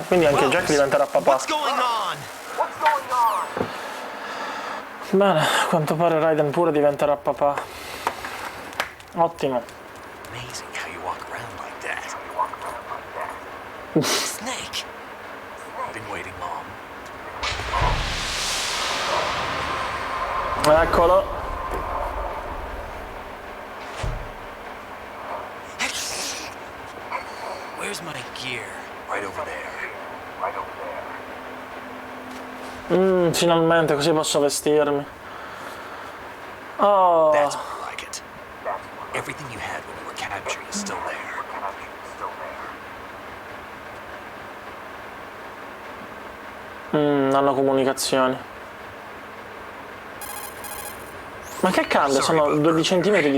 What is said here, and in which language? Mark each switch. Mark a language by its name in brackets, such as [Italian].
[Italian] Quindi anche Jack diventerà papà. [English] What's going on? [Italian] Bene, a quanto pare Raiden pure diventerà papà. Ottimo. [English] Amazing how you walk around like that. Snake! Been waiting long. [Italian] Eccolo. [English] Where's my gear? Right over there. [Italian] Finalmente, così posso vestirmi. Oh. [English] That's more like it. Everything you had when you were captured is still there. [Italian] Hanno comunicazioni. Ma che cambia? Sono 2 centimetri di